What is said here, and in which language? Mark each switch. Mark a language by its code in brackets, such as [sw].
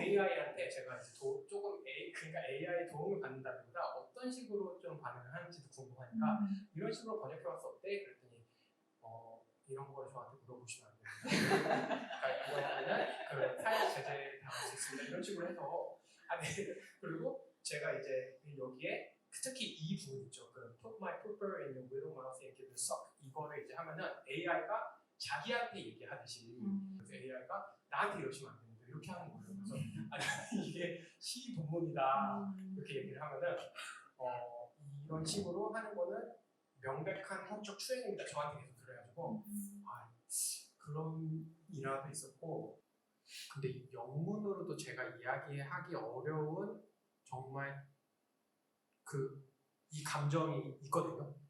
[ko] AI한테 제가 이제 조금 그러니까 AI 도움을 받는다기보다 어떤 식으로 좀 반응을 하는지도 궁금하니까 이런 식으로 번역해봤어 어때? 그랬더니 이런 걸 저한테 물어보시면 안 됩니다. 그러니까 이거는 그 사회 제재 당할 수 있습니다. 이런 식으로 해서 네. 그리고 제가 이제 여기에 특히 이 부분 있죠. 그 [en] put my pooper in your little mouth and give it a suck [ko] 이거를 이제 하면은 AI가 자기한테 얘기하듯이 그래서 AI가 나한테 이러시면 안 됩니다. 이렇게 하는 거예요. 그래서 이게 시 본문이다 이렇게 얘기를 하면은 이런 식으로 하는 거는 명백한 학적 추행입니다. 저한테 계속 그래가지고 그런 일화도 있었고 근데 영문으로도 제가 이야기하기 어려운 정말 이 감정이 있거든요.